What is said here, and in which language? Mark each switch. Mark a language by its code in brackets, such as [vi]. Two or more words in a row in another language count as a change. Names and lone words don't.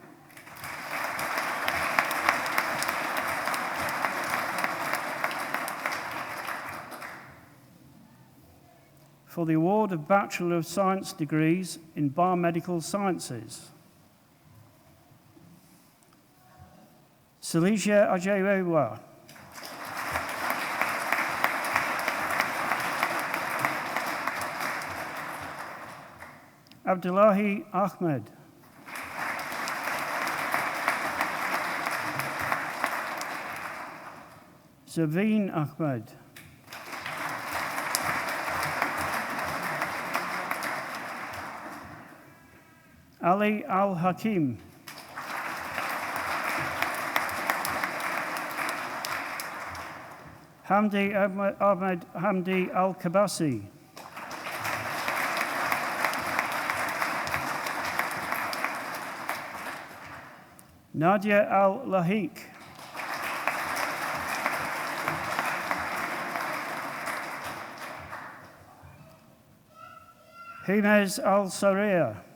[en] For the award of Bachelor of Science degrees in Biomedical Sciences. Silesia Ajewewa. Abdullahi Ahmed. Zaveen Ahmed. Ali Al-Hakim. Hamdi Ahmed Hamdi Al-Kabasi. Nadia Al-Lahiq. Himez Al-Saria.